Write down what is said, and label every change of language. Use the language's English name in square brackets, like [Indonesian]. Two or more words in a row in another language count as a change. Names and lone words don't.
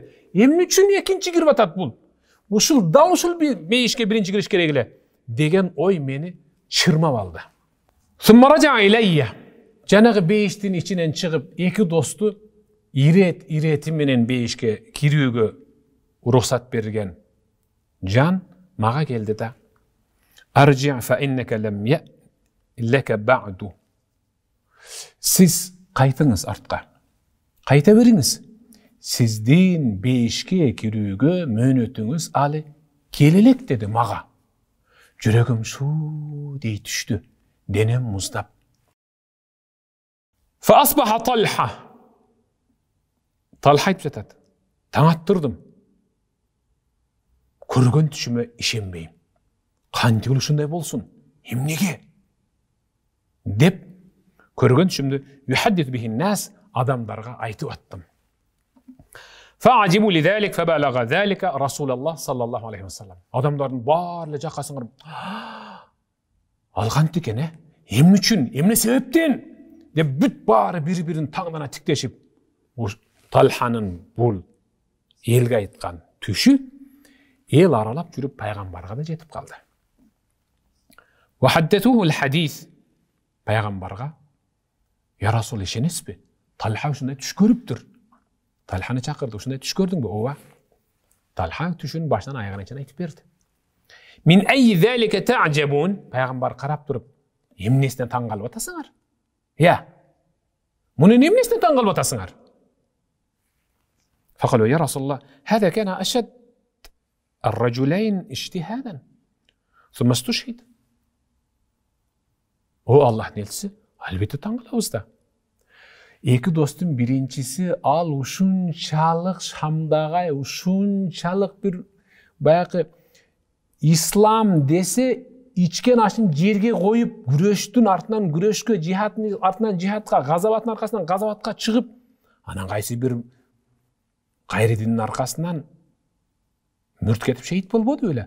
[Kyrgyz] Эмне үчүн экинчи кирип атат бул? Ушул бейишке биринчи кириш керек эле деген ой мени чырмап алды. [Arabic] ثم رجع إلي. [Kyrgyz] Жанагы бейиштин ичинен чыгып, эки досту ирети менен бейишке кирүүгө уруксат берген жан мага келди да: [Arabic] ارجع فإنك لم يأن لك بعد. [Kyrgyz] Сиз кайтыңыз артка. Кайта бериңиз. Сиздин бейишке кирүүгө мөөнөтүңүз алы келелек деди мага. Жүрөгүм шу дей түштү. Денем муздап. [Arabic] فأصبح طلحة. [Kyrgyz] Talha айтып жатат. Таң аттырдым. Көргөн түшүмө ишенбейм. Кантип ушундай болсун? Эмнеге? Деп көргөн түшүмдү [Arabic] يحدث به الناس [Kyrgyz] адамдарга айтып аттым. [Arabic] فعجبوا لذلك فبلغ ذلك رسول الله صلى الله عليه وسلم. [Kyrgyz] Адамдардын баары жакасын кырып, алган экен, эмне үчүн, эмне себептен деп бүт баары бири-бирин таңдана тиктешип, Талханын бул элге айткан түшү эл аралап жүрүп пайгамбарга да жетип калды. [Arabic] وحدثوه الحديث. [Kyrgyz] Пайгамбарга: [Arabic] "يا رسول, [Kyrgyz] ишенесизби? Талха ушундай түш көрүптүр." Талханы чакырды. "Ушундай түш көрдүңбү?" "Ооба." Талха түшүн башынан аягына чейин айтып берди. [Arabic] "من أي ذلك تعجبون?" [Kyrgyz] Пайгамбар карап туруп: "Эмнесине таң калып атасыңар?" "Я. Мунун эмнесине таң калып атасыңар?" [Arabic] فقالوا يا رسول الله هذا كان أشد الرجلين اجتهادا ثم استشهد. [Kyrgyz] О Аллах нелиси? Элбетте таңгылабыз да. Эки достун биринчиси ал ушунчалык Шамдагы, ушунчалык бир баягы ислам десе ичкен ашын жерге коюп, күрөштүн артынан күрөшкө, жихадтын артынан жихадка, газабаттын аркасынан газабатка чыгып, анан кайсы бир кайры диндин аркасынан мүрт кетип шейит болбоду беле?